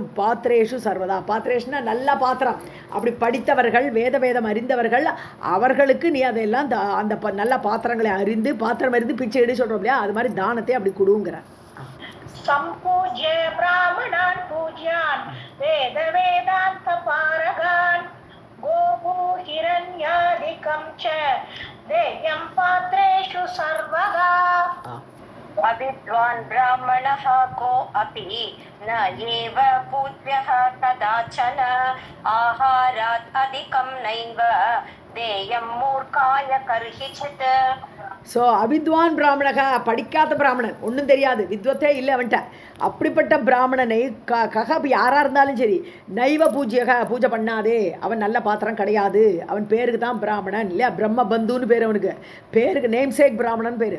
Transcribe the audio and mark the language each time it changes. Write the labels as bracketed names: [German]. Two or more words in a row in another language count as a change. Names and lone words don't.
[Sanskrit] पात्रेषु सर्वदा, [Tamil] பாத்திரேஷுனா நல்ல பாத்திரம், அப்படி படித்தவர்கள் வேதம் அறிந்தவர்கள் அவர்களுக்கு நீ அதையெல்லாம் அந்த நல்ல பாத்திரங்களை அறிந்து பாத்திரம் அறிந்து பிச்சை எடு சொல்கிறோம் இல்லையா, அது மாதிரி தானத்தை அப்படி கொடுங்கிற. [Sanskrit] सम्पूज्य ब्राह्मणान् पूज्यान् वेद वेदान्त पारगान् गोभूहिरण्यादिकं च देयं पात्रेषु सर्वदा. अविद्वान् ब्राह्मणः को अपि न एव पूज्यः कदाचन आहारात् अधिकं नैव देयं मूर्खाय कर्हिचित्. [Tamil] ஸோ [Sanskrit] अविद्वान् ब्राह्मणः, [Tamil] படிக்காத பிராமணன், ஒன்றும் தெரியாது, வித்வத்தே இல்லை அவன்கிட்ட, அப்படிப்பட்ட பிராமணனை யாராக இருந்தாலும் சரி [Sanskrit] नैव पूज्यः, [Tamil] பூஜை பண்ணாதே, அவன் நல்ல பாத்திரம் கிடையாது, அவன் பேருக்கு தான் பிராமணன் இல்லையா, பிரம்ம பந்துன்னு பேர் அவனுக்கு, பேருக்கு நேம்சேக் பிராமணன் பேர்.